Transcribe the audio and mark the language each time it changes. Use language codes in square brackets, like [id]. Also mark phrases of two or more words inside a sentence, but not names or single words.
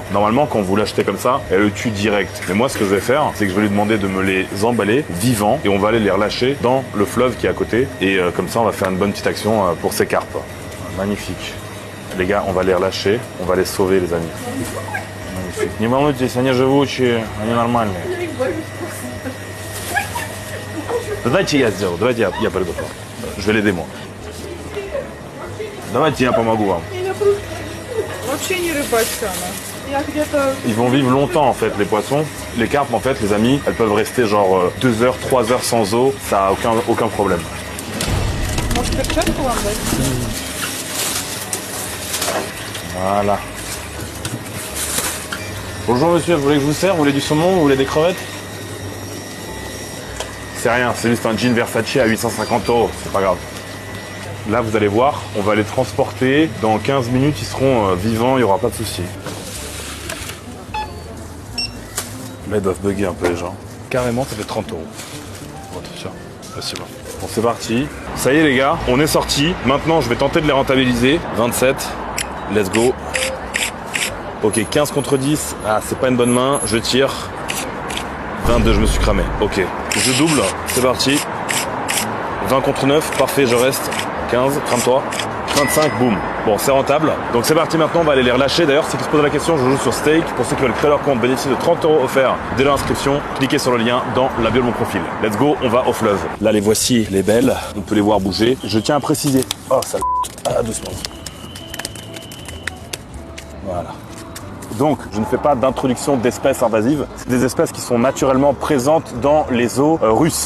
[fr] Normalement, quand vous l'achetez comme ça, elle le tue direct. Mais moi, ce que je vais faire, c'est que je vais lui demander de me les emballer vivants et on va aller les relâcher dans le fleuve qui est à côté. Et comme ça, on va faire une bonne petite action pour ces carpes. Magnifique. Les gars, on va les relâcher, on va les sauver les amis. Magnifique. [ru] Не волнуйтесь, они живучие, они нормальные. Давайте я сделаю, давайте я приду. [fr] Je vais l'aider moi. [ru] Давайте я помогу вам. Вообще не рыбачка она. Я где-то... [fr] Ils vont vivre longtemps en fait les poissons. Les carpes en fait les amis, elles peuvent rester genre 2 heures, 3 heures sans eau, ça a aucun problème. [ru] Может, перчатку вам дать? [fr] Voilà. Bonjour monsieur, vous voulez que je vous serve? Vous voulez du saumon? Vous voulez des crevettes? C'est rien, c'est juste un jean Versace à 850 €, c'est pas grave. Là vous allez voir, on va les transporter. Dans 15 minutes ils seront vivants, il n'y aura pas de souci. Là ils doivent bugger un peu les gens. Carrément ça fait 30 €. Bon, attention, là c'est bon. Bon c'est parti. Ça y est les gars, on est sorti. Maintenant je vais tenter de les rentabiliser. 27, [en] let's go. [fr] Ok, 15 contre 10, ah c'est pas une bonne main, je tire. 22, je me suis cramé, ok. Je double, c'est parti. 20 contre 9, parfait, je reste. 15, crame-toi. 25, boum. Bon, c'est rentable. Donc c'est parti maintenant, on va aller les relâcher. D'ailleurs, ceux qui se posent la question, je joue sur Stake. Pour ceux qui veulent créer leur compte, bénéficier de 30 € offerts dès leur inscription. Cliquez sur le lien dans la bio de mon profil. [en] Let's go, [fr] on va au fleuve. Là, les voici, les belles. On peut les voir bouger. Je tiens à préciser. Oh, ça. Ah, doucement. Voilà. Donc, je ne fais pas d'introduction d'espèces invasives. C'est des espèces qui sont naturellement présentes dans les eaux russes.